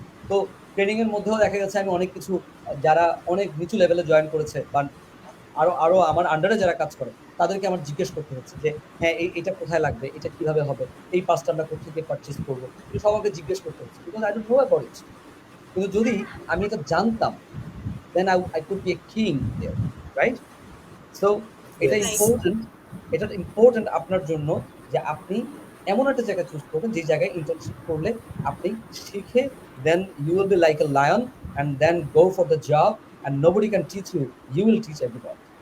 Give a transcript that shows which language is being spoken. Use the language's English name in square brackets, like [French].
[Bangla] তো ট্রেনিং এর মধ্যেও দেখা গেছে আমি অনেক কিছু, যারা অনেক নিচু লেভেলে জয়েন করেছে বা আরো আমার আন্ডারে যারা কাজ করে, তাদেরকে আমার জিজ্ঞেস করতে হচ্ছে যে হ্যাঁ এটা কোথায় লাগবে, এটা কিভাবে হবে, এই পার্টসটা আমরা কোথা থেকে পারচেজ করবো, সবাইকে জিজ্ঞেস করতে হচ্ছে, [English] Because I don't know about it. [Bangla] কিন্তু যদি আমি এটা জানতাম, [English] then I could be a king there, right? [Bangla] So এটা [English] Yes. [Bangla] ইম্পর্টেন্ট, এটা ইম্পর্টেন্ট আপনার জন্য যে আপনি এমন একটা জায়গা চুজ করবেন যে জায়গায় ইন্টার্নশিপ করলে আপনি শিখে [English] Then you will be like a lion and then go for the job and nobody can teach you, you will teach everybody.